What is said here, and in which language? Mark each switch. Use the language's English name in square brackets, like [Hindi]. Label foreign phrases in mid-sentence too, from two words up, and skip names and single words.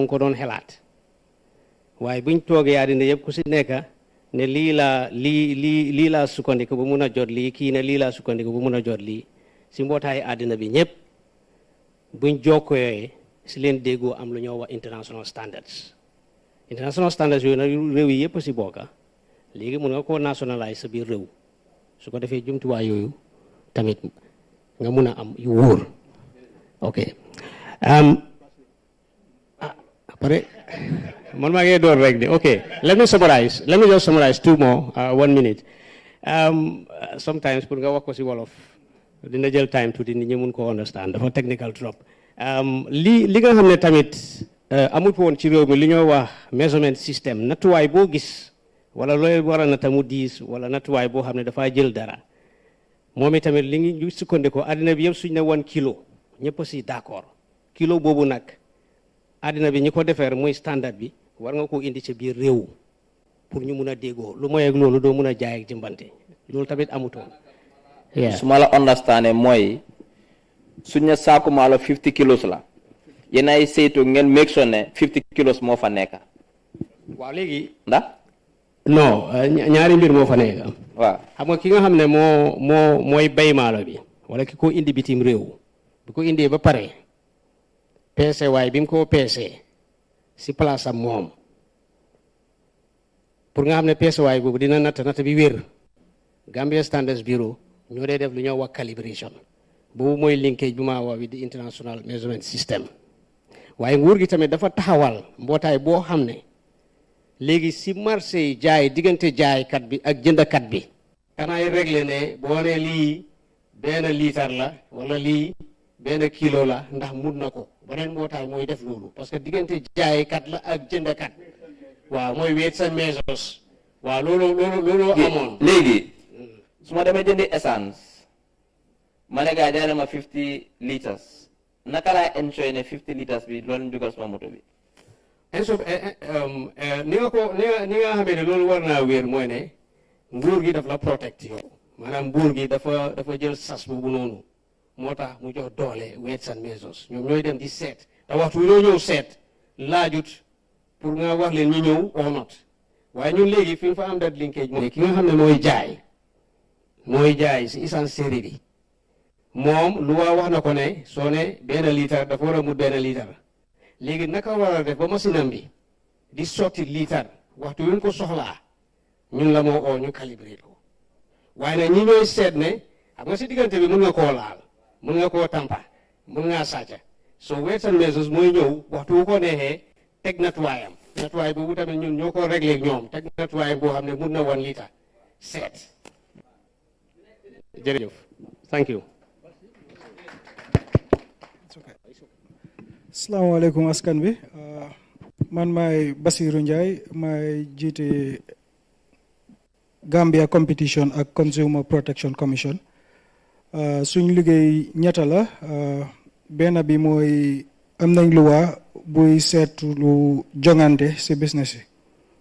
[Wolof] ngi ko doon xelaat waaye buñ toogee àddina yëpp ku si nekk ne lii laa sukkandiku ba mun a jot lii kii ne lii laa sukkandiku ba mun a jot lii si mbootaay àddina bi ñëpp buñ jokkooyee si leen déggoo am lu ñoo wax [English] international standards [Wolof] yooyu nag réew yi yëpp si bokka léegi mun nga koo nationalize sa biir réew su ko defee jumtuwaay yooyu tamit nga mun a am yu wóor ok après man maa ngi door rek de ok [English] let me just summarize 2 more 1 minute sometimes [Wolof] pour nga wax ko si wolof dina jël time tuuti nit ñi mun ko understand dafa technical trop li nga xam ne tamit amut woon ci réew mi li ñoo wax [English] measurement system [Wolof] nattuwaay boo gis wala looy war a nata mu diis wala nattuwaay boo xam ne dafaa jël dara moom itamit li ngi sukkandikoo àddina bi yëpp suñ ne 1 kilo ñëpp si d'accord kilo boobu nag àddina bi ñi ko defeer muy standard bi war nga koo indi ci biir réew pour ñu mun a déggoo lu mooy ak loolu doo mun a jaay ak jëmbante loolu tamit amutoon su ma la understandé mooy suñ ne saaku maalo 50 kilos la yéen ay saytu ngeen [English] make sure [Wolof] ne 50 kilos moo fa nekk. waaw léegi ndax non ñaari mbir moo fa nekk waaw xam nga ki nga xam ne mooy bay maalo bi wala ki ko indi bitim réew bu ko indee ba pare peese waaye bi mu ko peesee si place am moom pour nga xam ne peese waay boobu dina natt bi wér Gambia Standards Bureau ñoo dee def lu ñoo wax calibration boobu mooy linkage bu maa wax bi di [English] international measurement system [Wolof] waaye nguur gi tamit dafa taxawal mbootaay boo xam ne léegi si marché yi jaay diggante jaaykat bi ak jëndkat bi kanaay réglé ne boo ne lii benn litre la wala lii benn kilo la ndax mun na ko beneen mbootaay mooy def loolu parce que diggante jaaykat la ak jëndkat waaw mooy [English] weights and measures [Wolof] waaw loolu amoon léegi su ma demee jëndi essence ma ne gars yi ma 50 litres naka laay ensure ne 50 litres bi loolu dugal sama moto bi ni nga xamee ne loolu war naa wéer mooy ne nguur gi daf la protect yow maanaam nguur gi dafa jël sas boobu noonu moo tax mu jox doole [English] weights and measures [Wolof] ñoom ñooy dem di seet te waxtu ñoo ñëw seet laajut pour nga wax leen ñu ñëw [English] or not [Wolof] waaye ñun léegi fi mu fa am [English] dat linkage [Wolof] mooy ki nga xam ne mooy jaay si essence série bi moom lu waa wax na ko ne soo ne benn litre dafa war a mut benn litre léegi naka war a def ba machine am bi di sotti litre waxtu wi ñu ko soxlaa ñun la moo oo ñu calibré ko waaye nag ñi ñooy seet ne xam nga si diggante bi mën nga koo laal mën nga koo tampa mën ngaa sàcca so [English] weights and measures [Wolof] mooy ñëw waxtu wu ko neexee teg natuwaayam natuwaay boobu tamit ñun ñoo ko réglé ak ñoom teg natuwaayam boo xam ne mun na 1 litre seet jërëjëf [English] thank you. [Wolof] Assalamualaikum askan bi man maay Basiru Njie maay jiite Gambia Competition ak Consumer Protection Commission suñ liggéey ñetta la benn bi mooy am nañ luwa buy seetu lu jongante si business yi